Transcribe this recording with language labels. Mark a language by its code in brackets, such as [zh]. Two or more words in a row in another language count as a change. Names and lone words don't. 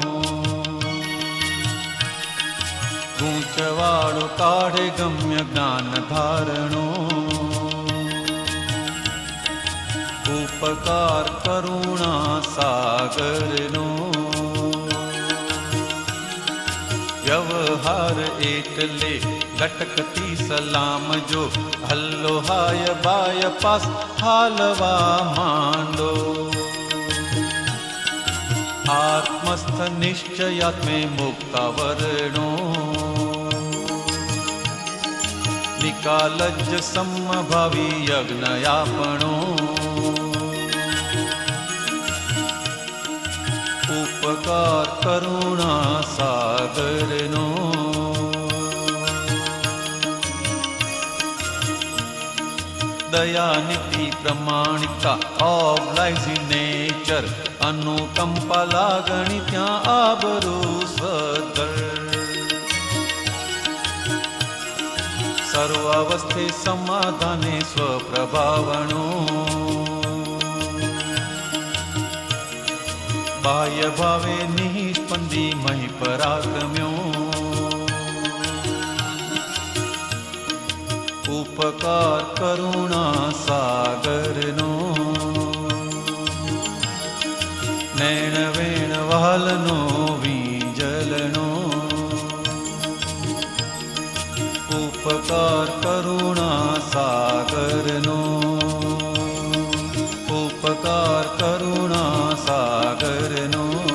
[gu] ગૂંચવાડો કાઢે ગમ્ય જ્ઞાન ધારણો ઉપકાર કરુણા સાગરનો વ્યવહાર એટલે લટકતી સલામ જો [en] hello hi bye [gu] પાસ હાલવા માંડો આત્મસ્થ નિશ્ચયાત્મે મુક્તાવરણો નિકાલજ સમભાવી યજ્ઞયાપણો ઉપકાર કરુણા સાગરનો દયા નીતિ પ્રમાણિકતા [en] of life in nature [gu] અનુકંપા લાગણી ત્યાં આબરૂ સદર સર્વાવસ્થે સમાધાને સ્વપ્રભાવણો બાહ્ય ભાવે નિષ્પંદી મહી પરાક્રમ્યો ઉપકાર કરુણા સાગરનો નૈણ વેણ વાલનો વીજલનો ઉપકાર કરુણા સાગરનો ઉપકાર કરુણા સાગરનો